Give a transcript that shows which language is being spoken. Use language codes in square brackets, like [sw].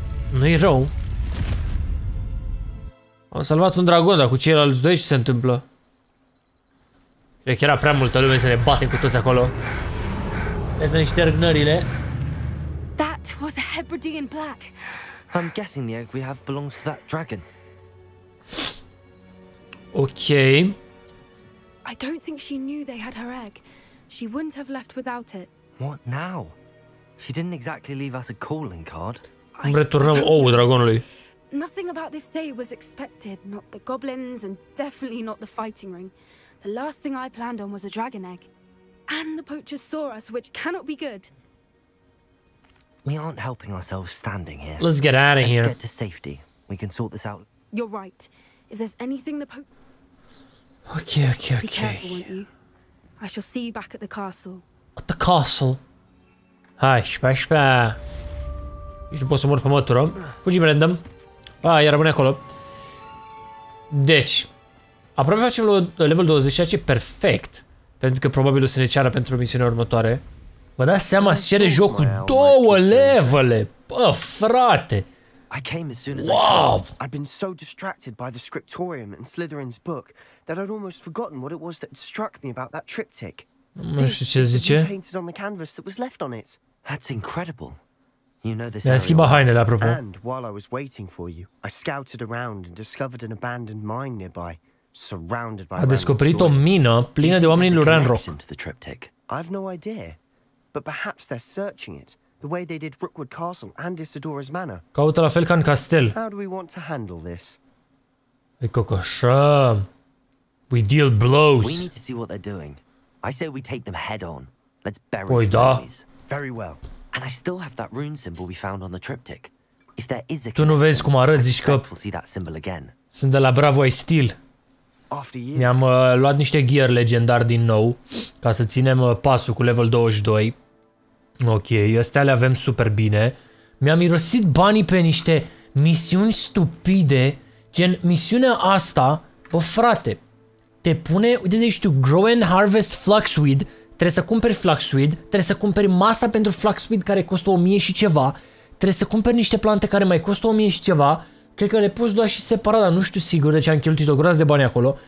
[ro] Nu-i rău. Am salvat un dragon, dar cu ceilalți doi ce se întâmplă? Cred că era prea multă lume să ne batem cu toți acolo. Hai să ne șterg nările. [en] That was a Hebridean black. I'm guessing the egg we have belongs to that dragon. Ok. I don't think she knew they had her egg. She wouldn't have left without it. What now? She didn't exactly leave us a calling card. [ro] Cum returnăm ouul dragonului? [en] Nothing about this day was expected. Not the goblins and definitely not the fighting ring. The last thing I planned on was a dragon egg. And the poachers saw us, which cannot be good. We aren't helping ourselves standing here. Let's get out of here. Let's get to safety. We can sort this out. You're right. If there's anything the Ok. Be careful, won't you? I shall see you back at the castle. At the castle. [ro] Hai, șpa. Nici nu pot să mor pe mătură. Fugim random. Iar rămâne acolo. Deci. Aproape facem level 20, ceea ce e perfect. Pentru că probabil o să ne ceară pentru misiunea următoare. Vă dați seama, îți cere jocul 2 levele. Bă, frate. [en] I came as soon as I could. I'd been so distracted by the scriptorium and Slytherin's book that I'd almost forgotten what it was that struck me about that triptych. [ro] Nu știu ce zice. [en] Painted on the canvas that was left on it. That's incredible. You know this. [ro] Mi-a schimbat hainele, apropo. [en] And while I was waiting for you, I scouted around and discovered an abandoned mine nearby, surrounded by. [ro] A descoperit o mină plină de oameni lui Ranrock. [en] I've no idea, but perhaps they're searching it. The way they did Rookwood Castle and Isidora's Manor. [ro] Caută la fel ca în castel. [en] How do we want to handle this? [ro] E cocoșăm. [en] We deal blows. We need to see what they're doing. I say we take them head on. Let's bury some enemies. Very well. And I still have that rune symbol we found on the triptych. If there is a [ro] tu nu vezi cum arăt, zici că sunt de la Bravo ai Steel. Mi-am luat niște gear legendar din nou ca să ținem pasul cu level 22. Ok, astea le avem super bine. Mi-am irosit banii pe niște misiuni stupide, gen misiunea asta, bă frate, te pune, uite de știu, Grow and Harvest Fluxweed, trebuie să cumperi Fluxweed, trebuie să cumperi masa pentru Fluxweed care costă 1000 și ceva, trebuie să cumperi niște plante care mai costă 1000 și ceva, cred că le poți lua și separat, dar nu știu sigur, deci am cheltuit o groază de bani acolo.